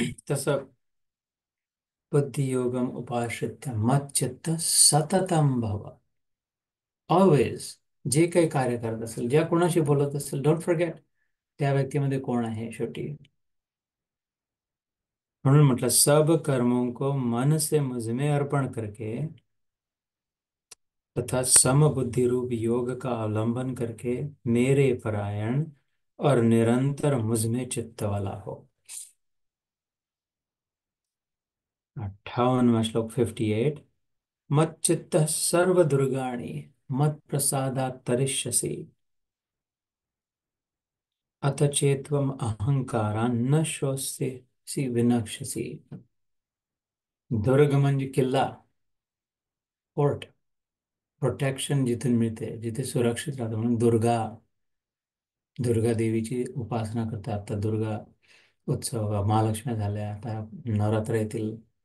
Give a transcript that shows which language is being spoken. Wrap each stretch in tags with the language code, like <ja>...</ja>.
<mr>तसं</mr> <sa>बुद्धियोगम उपाश्रित्य मच्चित्त सततम भव.</sa> <mr>ऑलवेज जे काही कार्य करत असेल, ज्या कोणाशी बोलत असेल,</mr> <en>don't forget</en> <mr>त्या व्यक्तीमध्ये कोण आहे शेवटी. म्हणून म्हटलं</mr> <hi>सब कर्मों को मन से मुझ में अर्पण करके तथा समबुद्धि रूप योग का अवलंबन करके मेरे परायण, और निरंतर मुझ में चित्त वाला हो. 58वां श्लोक 58.</hi> <sa>मच्चित्तः सर्वदुर्गाणि मत्प्रसादात् तरिष्यसि अथ चेत्त्वम् अहंकारान् न श्रोष्यसि विनक्ष्यसि.</sa> <mr>दुर्ग म्हणजे किल्ला, फोर्ट, प्रोटेक्शन जिथून मिळते, जिथे सुरक्षित राहतो, म्हणून दुर्गा. दुर्गा देवीची उपासना करतात. आता दुर्गा उत्सव, महालक्ष्मी झाल्या, आता नवरात्र येतील.</mr>